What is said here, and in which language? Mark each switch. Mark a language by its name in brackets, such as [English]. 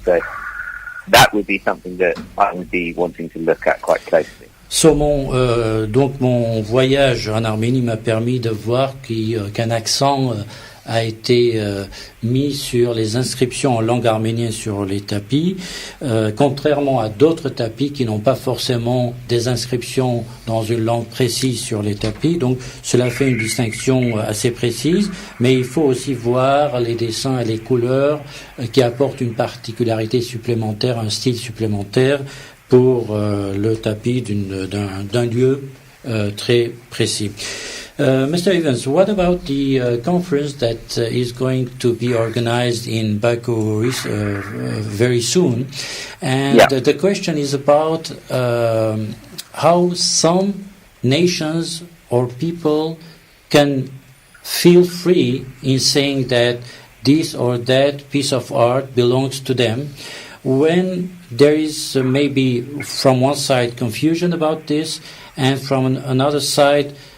[English] So that would be something that I would be wanting to look at quite closely. [French] Donc mon voyage en Arménie m'a permis de voir qu'un accent a été mis sur les inscriptions en langue arménienne sur les tapis, contrairement à d'autres tapis qui n'ont pas forcément des inscriptions dans une langue précise sur les tapis. Donc cela fait une distinction assez précise, mais il faut aussi voir les dessins et les couleurs qui apportent une particularité supplémentaire, un style supplémentaire pour le tapis d'un lieu très précis. [English] Mr. Evans, what about the conference that is going to be organized in Baku very soon? And the question is about how some nations or people can feel free in saying that this or that piece of art belongs to them, when there is maybe from one side confusion about this, and from another side